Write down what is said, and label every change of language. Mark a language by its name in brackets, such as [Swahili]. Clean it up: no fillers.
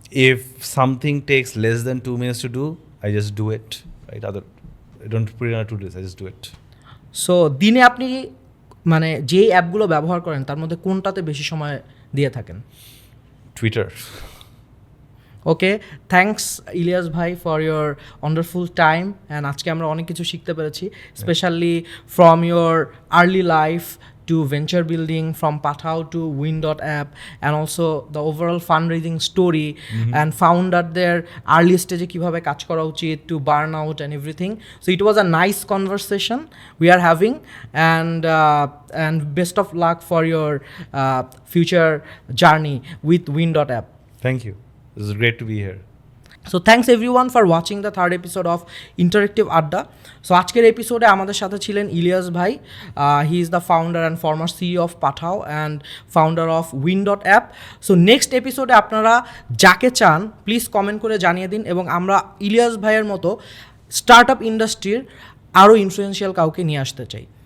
[English] If something takes less than 2 minutes to do, I just do it, right? I don't put it on a to-do list, I just do it. [Bangla] So দিনে আপনি মানে যেই অ্যাপগুলো ব্যবহার করেন তার মধ্যে কোনটাতে বেশি সময় দিয়ে থাকেন? [English] Twitter. Okay, thanks Ilias ভাই for your wonderful time, and [Bangla] আজকে আমরা অনেক কিছু শিখতে পেরেছি, [English] specially from your early life to venture building, from Pathao to Wind.app, and also the overall fundraising story, and founderদের early stage [Bangla] কিভাবে কাজ করা উচিত, [English] to burn out and everything. So it was a nice conversation we are having, and best of luck for your future journey with Wind.app. Thank you. It was great to be here. So thanks everyone for watching the third episode of interactive Adda. [Bangla] So আজকের এপিসোডে আমাদের সাথে ছিলেন ইলিয়াস ভাই। [English] He is the founder and former CEO of Pathao and founder of Wind.app। [Bangla] So next এপিসোডে আপনারা যাকে চান প্লিজ কমেন্ট করে জানিয়ে দিন, এবং আমরা ইলিয়াস ভাইয়ের মতো স্টার্ট আপ ইন্ডাস্ট্রির আরও ইনফ্লুয়েন্সিয়াল কাউকে নিয়ে আসতে চাই।